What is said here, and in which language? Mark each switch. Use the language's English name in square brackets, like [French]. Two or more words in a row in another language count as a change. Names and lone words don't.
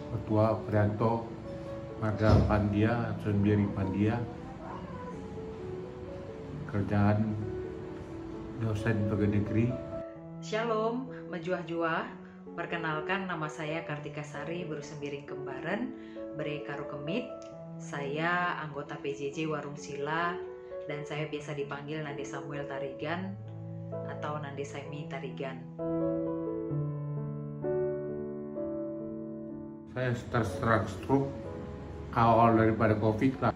[Indonesian] Tua Prianto, Marga Pandia, Sunbiari Pandia, kerjaan dosen pegawai negeri. Shalom, menjuah-juah. Perkenalkan, nama saya Kartika Sari, Berusembiring Kembaran, Bere Karo Kemit. Saya anggota PJJ Warung Sila dan saya biasa dipanggil Nande Samuel Tarigan atau Nande Saimi Tarigan. Saya terserang stroke awal daripada COVID lah.